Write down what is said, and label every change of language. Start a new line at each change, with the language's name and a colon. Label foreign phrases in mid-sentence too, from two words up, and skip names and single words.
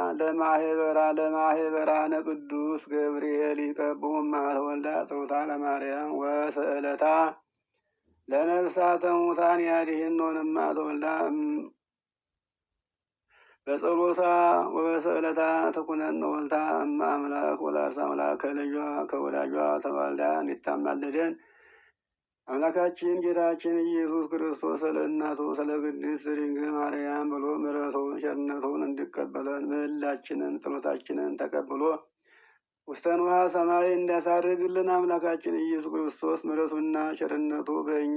Geez: ለማህበራነ ቅዱስ ገብርኤል ይቀቦሙ እማ ተወልዳ ጸሎታ ለማርያም ወስዕለታ ለነፍሳተ ሙታን ያድኅኖን እማ ተወልዳ በጸሎታ ወበስዕለታ ተኩነነ ወልታ እማ አምላክ ወላዲተ አምላክ
Amharic: ከልጇ ከወዳጇ ተዋልዳ እንዲታማልደን አምላካችን ጌታችን ኢየሱስ ክርስቶስ ስለ እናቱ ስለ ቅድስት ድንግል ማርያም ብሎ ምሕረቱን ቸርነቱን እንዲቀበለን ምህላችንን ጸሎታችንን ተቀብሎ
Geez: ውስተ ንዋየ ሰማይ
Amharic: እንዲያሳርግልን አምላካችን ኢየሱስ ክርስቶስ ምሕረቱና ቸርነቱ በእኛ